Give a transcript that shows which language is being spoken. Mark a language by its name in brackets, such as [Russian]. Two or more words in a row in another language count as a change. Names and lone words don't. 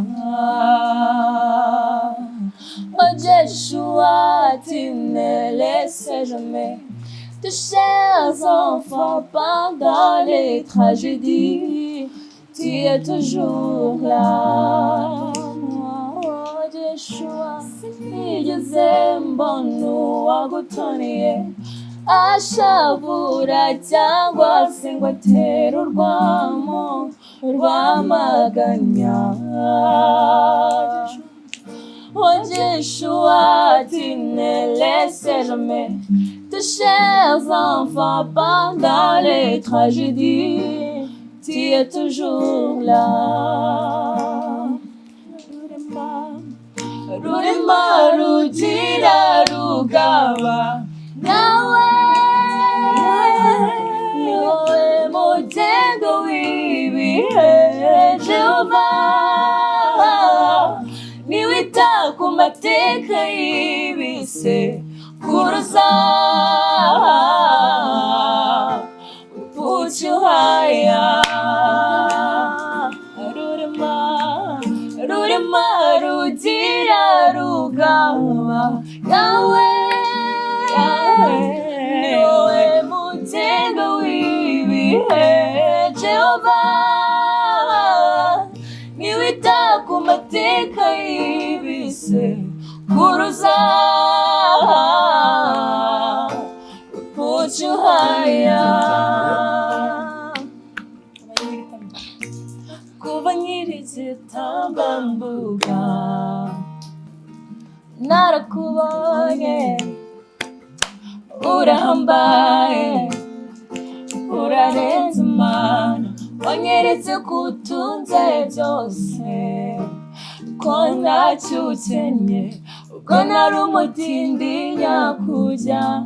[French] Oh Jésus, tu ne laisses jamais tes chers enfants pendant les tragédies, tu es toujours là. Oh Jésus, [Kinyarwanda] sinigeze mbona uwagutoniye ashavura cyangwa se ngo atere urwamo rwamaganya. [French] Oh Jésus, tu ne laisses jamais tes chers enfants pendant les tragédies, tu es toujours là. [Kinyarwanda] Rurema rugira rugaba nawe niwe mugendo w'ibihe. Jehova niwe ita ku mateka y'ibisekuruza. [English] Put you higher. [Kinyarwanda] Rurema rugira rugaba nawe niwe mugendo w'ibihe. Jehova niwe ita ku mateka y'ibisekuruza. [English] Put you higher. [Kinyarwanda] Kuva nkiri igitambambuga narakubonye, urahambaye, urarenze Imana, wanyeretse ko utunze byose, ko ntacyo ukennye, ubwo nari umutindi nyakujya.